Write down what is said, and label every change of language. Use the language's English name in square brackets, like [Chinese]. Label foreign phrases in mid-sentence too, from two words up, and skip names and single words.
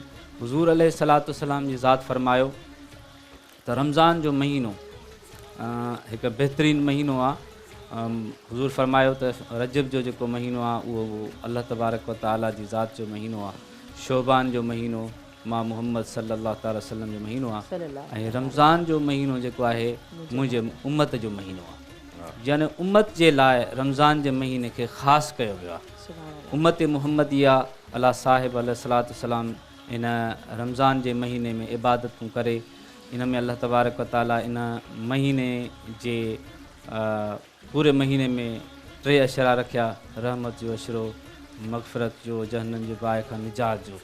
[Sindhi] हुज़ूर [Arabic] عليه الصلاة والسلام [Sindhi] जी ज़ात फ़रमायो त रमज़ान जो महीनो हिकु बहितरीनु महीनो आहे। हुज़ूर फ़रमायो त रजब जो जेको महीनो आहे उहो अल्लाह तबारक व ताला जी ज़ात जो महीनो आहे। शोबान जो महीनो मां मुहम्मद [Arabic] صلى الله عليه وسلم [Sindhi] जो महीनो आहे ऐं रमज़ान जो महीनो जेको आहे मुंहिंजे उम्मत जो महीनो आहे। यानी उम्मत जे लाइ रमज़ान जे महीने खे ख़ासि कयो वियो आहे। उम्मत मुहम्मदिया [Arabic] على صاحب عليه الصلاة والسلام [Sindhi] इन रमज़ान जे महीने में इबादतूं करे, इन में अल्लाह तबारक व ताला इन महीने जे पूरे महीने में 3 अशरा रखिया, रहमत जो अशरो, मग़फ़िरत जो, जहन्नम जे बाहि खां निजात जो।